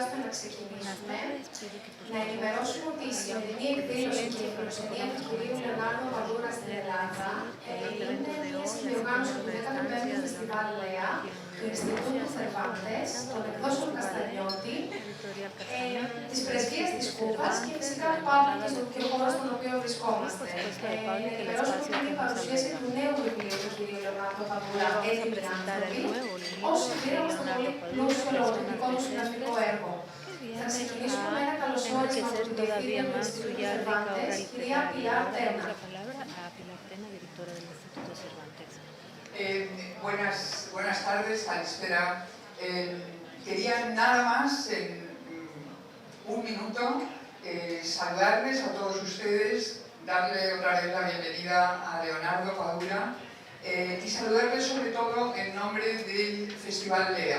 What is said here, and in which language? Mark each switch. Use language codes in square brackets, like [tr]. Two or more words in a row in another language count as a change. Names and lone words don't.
[el] ξεκινήσουμε, να ενημερώσουμε ότι η σημερινή εκδήλωση και η φιλοξενία του κυρίου Λεωνάρδο Παδούρα στην Ελλάδα είναι μια συνδιοργάνωση του 15ου Φεστιβάλ ΛΕΑ, του Ινστιτούτου Θερβάντες, των εκδόσεων Καστανιώτη, της Πρεσβείας της Κούβας και φυσικά του Παύλου και ο χώρος στον οποίο βρισκόμαστε. Να ενημερώσουμε την παρουσίαση του νέου βιβλίου του κυρίου Λεωνάρδο Παδούρα, «Έτοιμοι άνθρωποι», ως συμπλήρωμα στο πολύ πλούσιο λογοτεχνικό του συναντικό έργο. Θα ξεκινήσουμε με ένα καλωσόρισμα από την Διευθύντρια του Ινστιτούτου Cervantes, κυρία Pilar Tena. [es] Buenas tardes, Alispera. Quería nada más, en un minuto, saludarles a todos ustedes, darle otra vez la bienvenida a Leonardo Padura y saludarles sobre todo en nombre del Festival LEA.